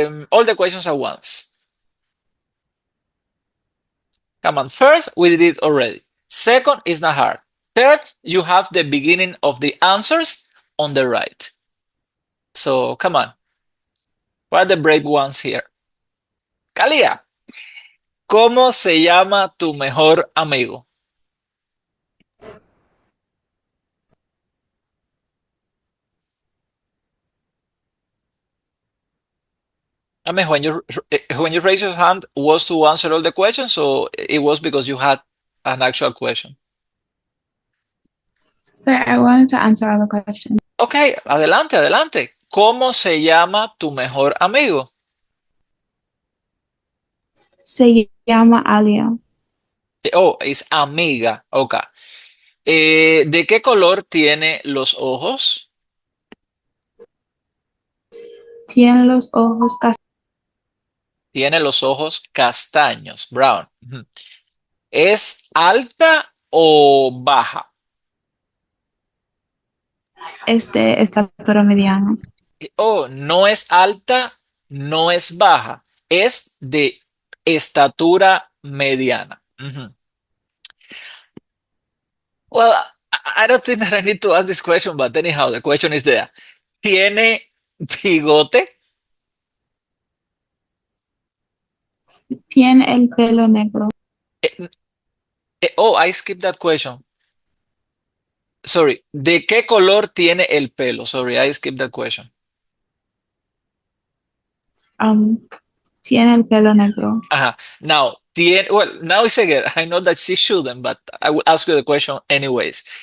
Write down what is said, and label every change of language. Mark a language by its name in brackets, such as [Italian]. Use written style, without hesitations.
[English] All the questions at once. Come on. First, we did it already. Second is not hard. Third, you have the beginning of the answers on the right. So come on. What are the brave ones here? [Spanish] Kalia, ¿cómo se llama tu mejor amigo? [English] I mean, when you raise your hand, was to answer all the questions, or it was because you had an actual question? Sir, I wanted to answer all the questions. [Spanish] Ok, adelante, adelante. ¿Cómo se llama tu mejor amigo? Se llama Alia. Oh, es amiga. Ok. ¿De qué color tiene los ojos? Tiene los ojos Tiene los ojos castaños, brown. Ujú. ¿Es alta o baja? de estatura mediana. Oh, no es alta, no es baja, es de estatura mediana. Ujú. [English] Well, I don't think that I need to ask this question, but anyhow, the question is there. [Spanish] ¿Tiene bigote? Tiene el pelo negro. [English] Oh, I skipped that question. [Spanish] Sorry, ¿de qué color tiene el pelo? [English] Sorry, I skipped that question. [Spanish] Tiene el pelo negro. [English] Now, now it's again, I know that she shouldn't, but I will ask you the question anyways.